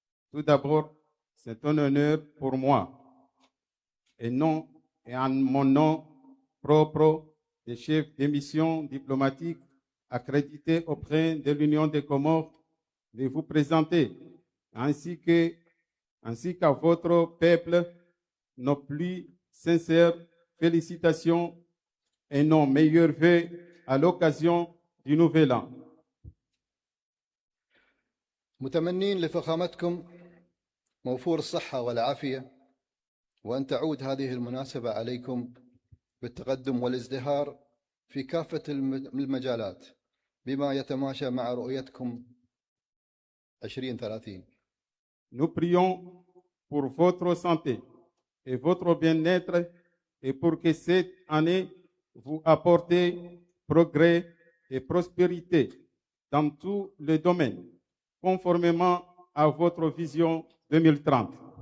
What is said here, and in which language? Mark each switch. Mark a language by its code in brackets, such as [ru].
[fr] Tout d'abord, c'est un honneur pour moi, et en mon nom propre de chef de mission diplomatique accrédité auprès de l'Union des Comores, de vous présenter, ainsi qu'à votre peuple, nos plus sincères félicitations et nos meilleurs vœux à l'occasion du Nouvel An. [ar] متمنين لفخامتكم موفور الصحة والعافية، وأن تعود هذه المناسبة عليكم بالتقدم والازدهار في كافة المجالات بما يتماشى مع رؤيتكم 2030. [fr] Nous prions pour votre santé et votre bien-être et pour que cette année vous apporte progrès et prospérité dans tous les domaines, conformément à votre vision 2030.